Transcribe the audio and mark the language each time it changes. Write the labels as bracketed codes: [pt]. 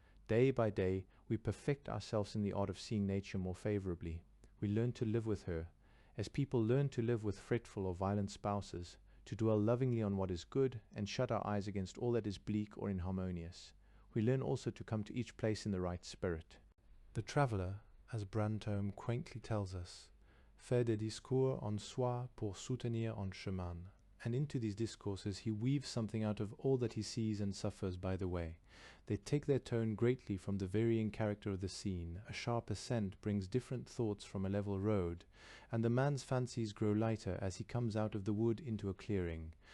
[en] Day by day, we perfect ourselves in the art of seeing nature more favorably. We learn to live with her, as people learn to live with fretful or violent spouses, to dwell lovingly on what is good, and shut our eyes against all that is bleak or inharmonious. We learn also to come to each place in the right spirit. The traveller, as Brantôme quaintly tells us, [fr] fait des discours en soi pour soutenir en chemin. [en] And into these discourses he weaves something out of all that he sees and suffers by the way. They take their tone greatly from the varying character of the scene. A sharp ascent brings different thoughts from a level road, and the man's fancies grow lighter as he comes out of the wood into a clearing.